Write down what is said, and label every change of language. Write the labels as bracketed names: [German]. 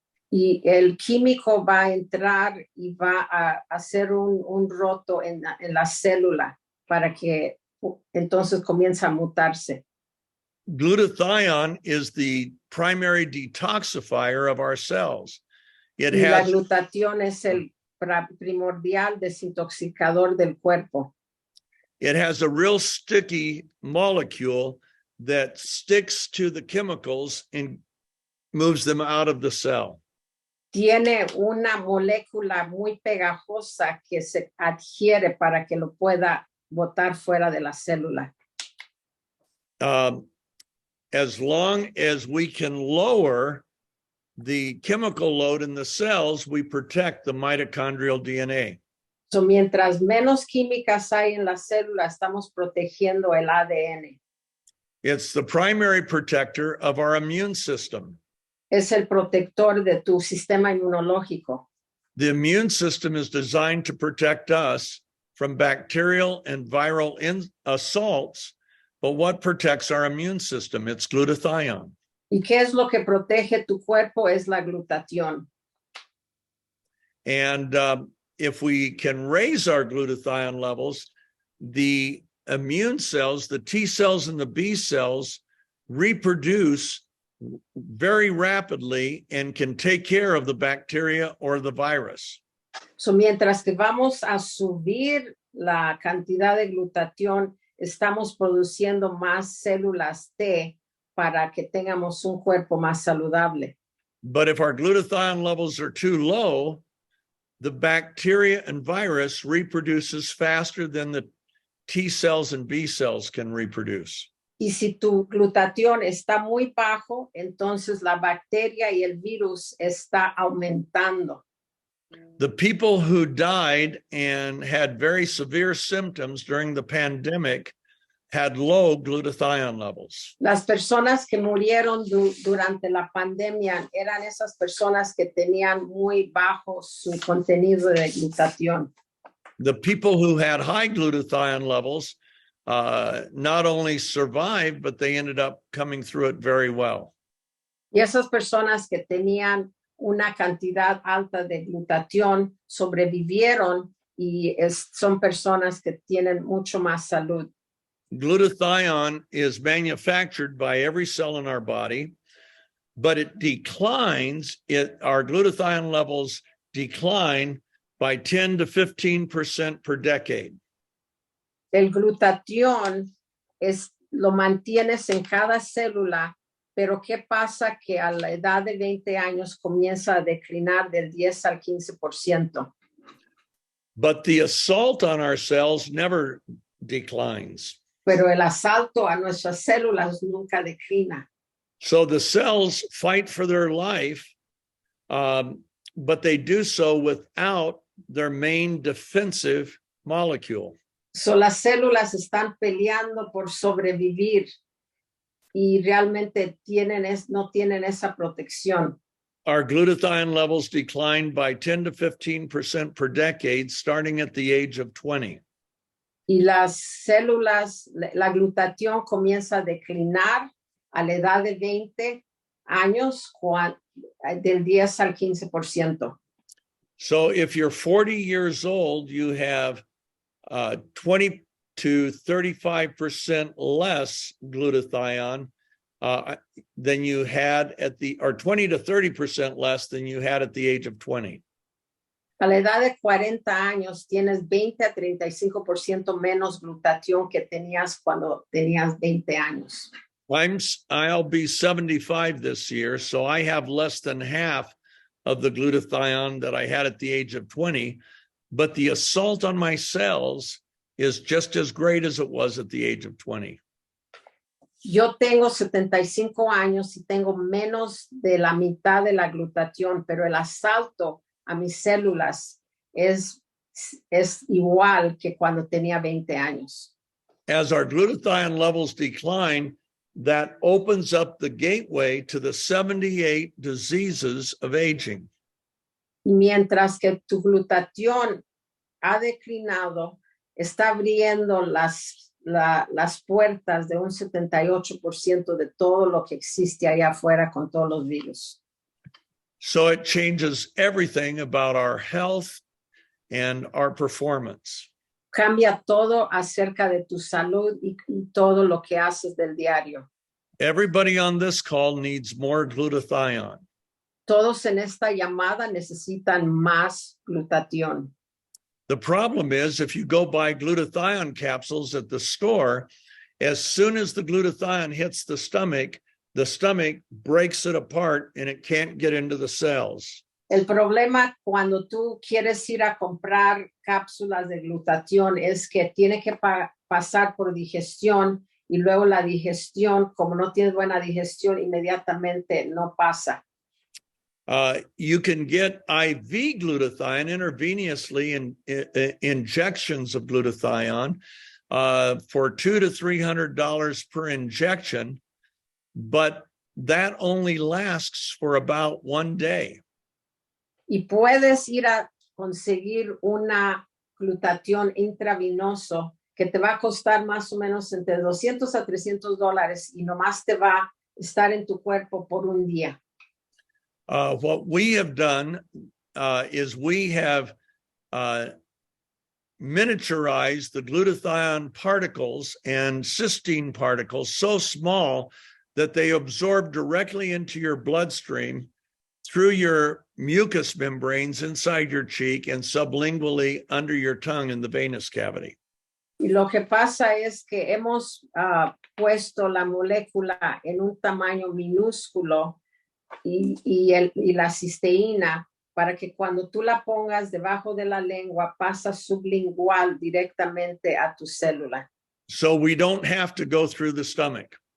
[Spanish] Y el químico va a entrar y va a hacer un roto en la célula para que entonces comience a mutarse. [English] glutathione is the primary detoxifier of our cells. It [Spanish] Y la [English] has [Spanish] glutatión es el primordial desintoxicador del cuerpo. [English] a real sticky molecule that sticks to the chemicals and moves them out of the cell. [Spanish] Tiene una molécula muy pegajosa que se adhiere para que lo pueda botar fuera de la célula. [English] As long as we can lower the chemical load in the cells, we protect the mitochondrial DNA. [Spanish] So, mientras menos químicas hay en la célula, estamos protegiendo el ADN. [English] It's the primary protector of our immune system. [Spanish] Es el protector de tu sistema inmunológico. [English] The immune system is designed to protect us from bacterial and viral assaults. But what protects our immune system? It's glutathione. [Spanish] ¿Y qué es lo que protege tu cuerpo? Es la glutatión. [English] And if we can raise our glutathione levels, the immune cells, the T cells and the B cells, reproduce very rapidly and can take care of the bacteria or the virus. [Spanish] So, mientras que vamos a subir la cantidad de glutatión, estamos produciendo más células T para que tengamos un cuerpo más saludable. [English] But if our glutathione levels are too low, the bacteria and virus reproduces faster than the T cells and B cells can reproduce. [Spanish] Y si tu glutatión está muy bajo, entonces la bacteria y el virus está aumentando. [English] The people who died and had very severe symptoms during the pandemic had low glutathione levels. [Spanish] Las personas que murieron durante la pandemia eran esas personas que tenían muy bajo su contenido de glutatión. [English] The people who had high glutathione levels not only survived, but they ended up coming through it very well. [Spanish] Y esas personas que tenían una cantidad alta de glutatión sobrevivieron y son personas que tienen mucho más salud. [English] Glutathione is manufactured by every cell in our body, but it declines, our glutathione levels decline by 10 to 15% per decade. [Spanish] El glutatión lo mantienes en cada célula, pero ¿qué pasa? Que a la edad de 20 años comienza a declinar del 10 al 15%. [English] But the assault on our cells never declines. [Spanish] Pero el asalto a nuestras células nunca declina. [English] So the cells fight for their life, but they do so without their main defensive molecule. [Spanish] So las células están peleando por sobrevivir y realmente no tienen esa protección. [English] Our glutathione levels decline by 10 to 15% per decade, starting at the age of 20. [Spanish] Y las células, la glutatión comienza a declinar a la edad de 20 años, del 10 al 15%. [English] So if you're 40 years old, you have 20 to 35% less glutathione than you had or 20 to 30% less than you had at the age of 20. [Spanish] A la edad de 40 años tienes 20 a 35% menos glutatión que tenías cuando tenías 20 años. [English] I'll be 75 this year, so I have less than half of the glutathione that I had at the age of 20, but the assault on my cells is just as great as it was at the age of 20. [Spanish] Yo tengo 75 años y tengo menos de la mitad de la glutatión, pero el asalto a mis células es igual que cuando tenía 20 años. [English] As our glutathione levels decline, that opens up the gateway to the 78 diseases of aging. [Spanish] Mientras que tu glutatión ha declinado, está abriendo las puertas de un 78% de todo lo que existe allá afuera con todos los virus. [English] So it changes everything about our health and our performance. [Spanish] Cambia todo acerca de tu salud y todo lo que haces del diario. [English] Everybody on this call needs more glutathione. [Spanish] Todos en esta llamada necesitan más glutatión. [English] The problem is if you go buy glutathione capsules at the store, as soon as the glutathione hits the stomach breaks it apart and it can't get into the cells. [Spanish] El problema cuando tú quieres ir a comprar cápsulas de glutatión es que tiene que pasar por digestión y luego la digestión, como no tienes buena digestión, inmediatamente no pasa. [English] You can get IV glutathione intravenously in injections of glutathione for $200 to $300 per injection, but that only lasts for about 1 day. [Spanish] Y puedes ir a conseguir una glutatión intravenoso que te va a costar más o menos entre $200 a $300 y nomás te va a estar en tu cuerpo por un día. [English] What we have done is we have miniaturized the glutathione particles and cysteine particles so small that they absorb directly into your bloodstream through your mucous membranes inside your cheek and sublingually under your tongue in the venous cavity. [Spanish] Y lo que pasa es que hemos puesto la molécula en un tamaño minúsculo y la cisteína para que cuando tú la pongas debajo de la lengua pasa sublingual directamente a tu célula. [English] So we don't have to go through the stomach.